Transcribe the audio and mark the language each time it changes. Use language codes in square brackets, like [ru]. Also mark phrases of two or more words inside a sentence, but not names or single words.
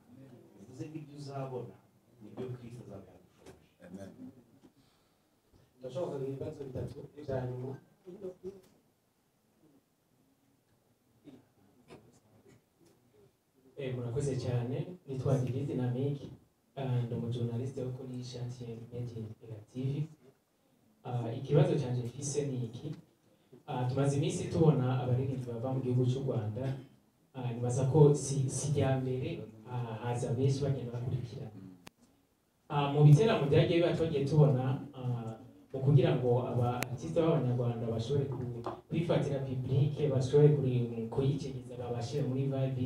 [rn] Bivuze ko ibyo uzabona nibyo Kristo azaba yadushoboje. Turashobora kugira ibibazo bitatu bya nyuma. Murakoze cyane nitwa Didi Dynamique ndi umujournaliste wo kuri Chantier Media TV. Ikibazo cyanje mfise ni iki, tumaze iminsi tubona abaririmbyi bava mu gihugu cy'u Rwanda, nibaza ko si rya mbere haza benshi bagenda bakurikirana mu biteramo byagiye biba twagiye tubona mu kugira ngo abaartiste b'abanyarwanda bashobore kwifatira public, bashobore kuyicegeza, babashire muri vibe.